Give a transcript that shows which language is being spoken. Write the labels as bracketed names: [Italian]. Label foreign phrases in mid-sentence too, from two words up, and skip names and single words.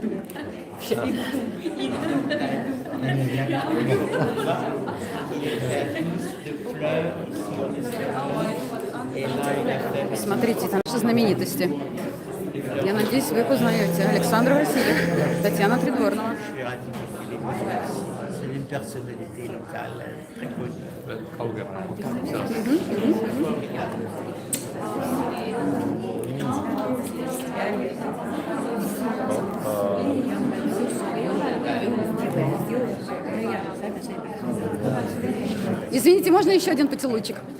[Russian] Смотрите, там же знаменитости. Я надеюсь, вы их узнаете. Александр Васильев, Татьяна Придворного. [French] C'est une personnalité locale très connue. [Russian] Извините, можно еще один поцелуйчик?